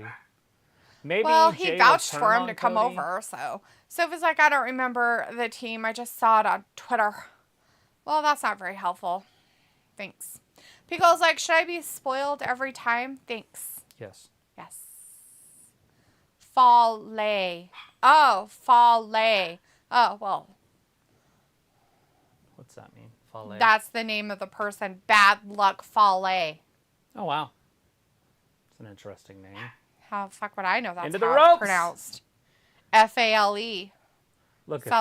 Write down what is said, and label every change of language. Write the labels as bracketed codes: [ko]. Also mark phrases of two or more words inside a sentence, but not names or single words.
[en] Maybe Well, Jay he will vouched turn for him on to come Cody. over, so. Sophie's like, I don't remember the team. I just saw it on Twitter. Well, that's not very helpful. Thanks. Pico's like, should I be spoiled every time? Thanks. Yes. Yes. Fale. Oh, Fale. Oh, well, What's that mean? Fale. that's the name of the person. Bad Luck Fale. Oh, wow. It's an interesting name. How the fuck would I know that's Into the how ropes. it's pronounced? F-A-L-E. Look at